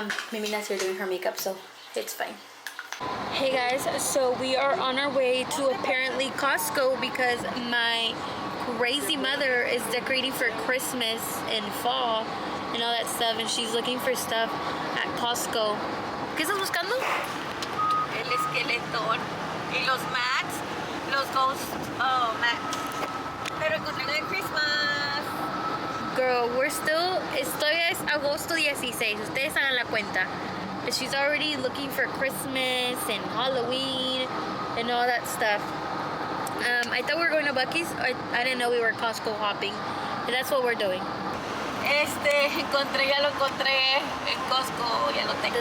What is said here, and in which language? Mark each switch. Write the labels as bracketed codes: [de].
[en] Mimina's here doing her makeup, so it's fine. Hey guys, so we are on our way to apparently Costco because my crazy mother is decorating for Christmas and fall and all that stuff, and she's looking for stuff at Costco. [es] ¿Qué estás buscando? El esqueletón y los mats, los [en] ghost mats. [es] Pero encontré de Christmas. Girl, estoy es agosto 16, ustedes hagan la cuenta. [en] But she's already looking for Christmas and Halloween and all that stuff. I thought we were going to Buc-ee's. I didn't know we were Costco hopping. And that's what we're doing. [es] Ya lo encontré en Costco, ya lo tengo.